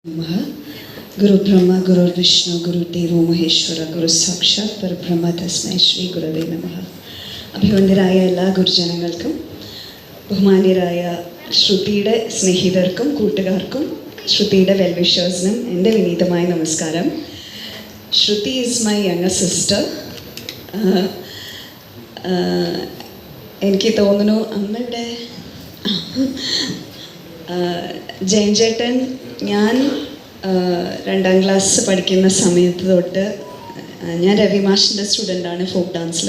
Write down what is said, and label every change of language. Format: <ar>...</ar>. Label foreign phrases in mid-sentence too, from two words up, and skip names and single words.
<sa>नमः। गुरु ब्रह्मा गुरु विष्णु गुरुदेवो महेश्वर गुरु साक्षात् परब्रह्म तस्मै ശ്രീ ഗുരുവേ നമഃ.</sa> <ml>അഭിവന്ദ്യരായ എല്ലാ ഗുരുജനങ്ങൾക്കും ബഹുമാന്യരായ ശ്രുതിയുടെ സ്നേഹിതർക്കും കൂട്ടുകാർക്കും ശ്രുതിയുടെ വെൽവിഷേഴ്സിനും എൻ്റെ വിനീതമായ നമസ്കാരം.</ml> <en>Shruti is my younger sister.</en> <ml>എനിക്ക് തോന്നുന്നു അമ്മയുടെ ജയൻ ചേട്ടൻ ഞാൻ 2ാം ക്ലാസ് പഠിക്കുന്ന സമയത്ത് തൊട്ട് ഞാൻ രവി മാഷിൻ്റെ സ്റ്റുഡൻ്റാണ്</ml> <en>folk dance-il.</en>